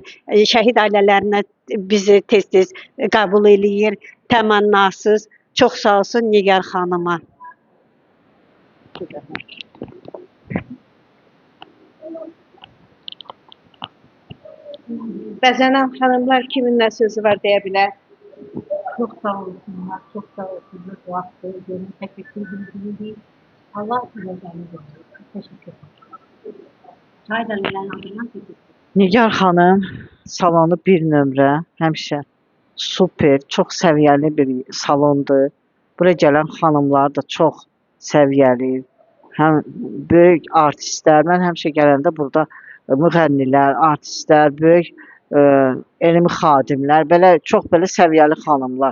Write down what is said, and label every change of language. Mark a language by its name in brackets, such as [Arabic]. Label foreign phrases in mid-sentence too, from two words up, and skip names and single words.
[Azerbaijani] Şəhid ailələrinə bizi tez-tez qəbul eləyir. Təmənnasız. Çox sağ olsun Nigar xanıma. Bəzənən xanımlar kiminlə sözü var deyə bilər. [Turkish] Çok sağ olsunlar, çok sağ olsunlar. Bu hafta üzerine teşekkür ediyoruz. Allah size teşekkür ederim. Çaydan gelen adından teşekkür ederim. [Azerbaijani] Nigar xanım salonu bir nömrə, həmişə super, çox səviyyəli bir salondur. Bura gələn xanımlar da çox səviyyəli, həm böyük artistlər. Mən həmişə gələndə burada müğənnilər, artistlər, böyük elmi xadimlər, çox belə səviyyəli xanımlar.